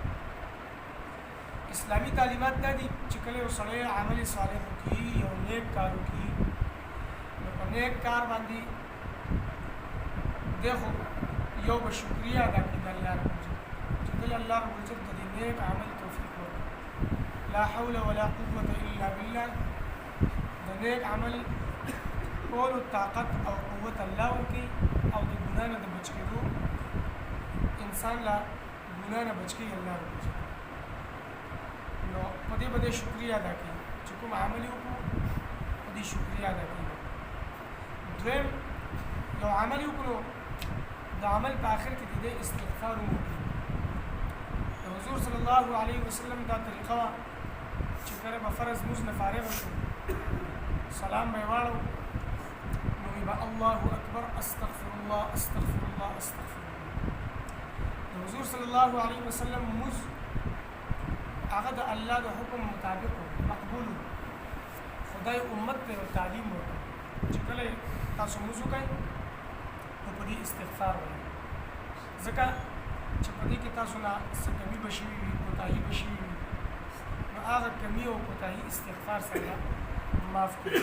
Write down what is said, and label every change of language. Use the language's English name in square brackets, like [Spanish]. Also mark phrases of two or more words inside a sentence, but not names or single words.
[Pashto] اسلامي تعلیمات دا دي چې کله یو سړی عمل صالح وکړي، یو نیک کار وکړي، نو په نیک کار باندې دی خو یو به شکریه ادا کړي د الله رب العزت چې دی الله رب العزت د دې نیک عمل توفیق ورکړي. [Arabic] لا حول ولا قوة الا بالله. [Pashto] د نیک عمل کولو طاقت او قوت الله ورکړي او د ګناه نه د بچ کېدو انسان لا ګناه نه بچ کړي الله رب العزت. نو په دې باندې شکریه ادا کړي چې کوم عمل وکړو، په دې شکریه ادا کړي. دویم یو عمل وکړو، د عمل په آخر کې د استغفار وکړي. د حضور صلی الله علیه وسلم دا طریقه وه چې کله به فرض موږ نه فارغ شو، سلام به یې واړو، نو به الله اکبر، [Arabic] استغفر الله استغفر الله استغفر الله. [Pashto] د حضور صلی الله علیه وسلم موږ هغه د الله د حکم مطابق مقبول، خدای امت ته تعلیم ورکړ چې کله تاسو موږ وکړئ نو په دې استغفار وایئ، ځکه چې په دې کې تاسو نه څه کمي به شوي وي، کوتاهي به شوي وي، نو هغه کمي او کوتاهي استغفار سره معاف کړي.